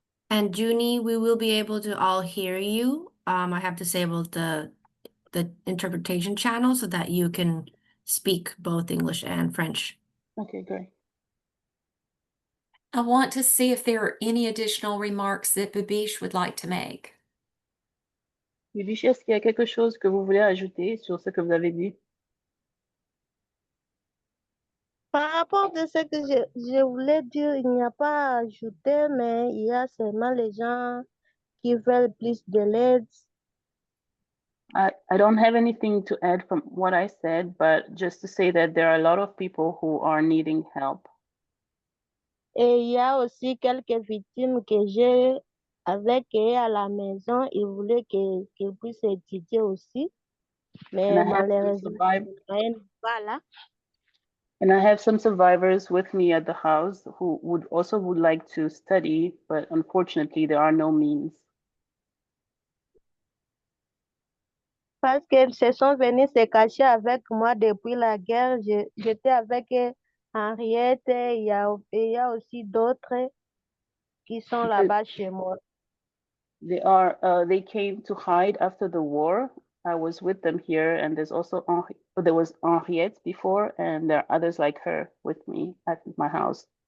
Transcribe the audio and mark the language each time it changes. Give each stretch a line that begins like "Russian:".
English: And Junie, we will be able to all hear you. I have disabled the interpretation channel so that you can speak both English and French. Okay, great. I want to see if there are any additional remarks that Bibiche would like to make.
French: Bibiche, est-ce qu'il y a quelque chose que vous voulez ajouter sur ce que vous avez dit? Par rapport à ce que je voulais dire, il n'y a pas à ajouter, mais il y a seulement les gens qui veulent plus de l'aide.
English: I don't have anything to add from what I said, but just to say that there are a lot of people who are needing help.
French: Et il y a aussi quelques victimes que j'ai avec eux à la maison. Ils voulaient qu'ils puissent étudier aussi. Mais
English: And I have some
French: malheureusement,
English: survivors.
French: pas là.
English: And I have some survivors with me at the house who would like to study, but unfortunately there are no means.
French: Parce qu'ils se sont venus se cacher avec moi depuis la guerre. J'étais avec Henriette et il y a aussi d'autres qui sont là-bas chez moi.
English: They came to hide after the war. I was with them here, and there was Henriette before, and there are others like her with me at my house.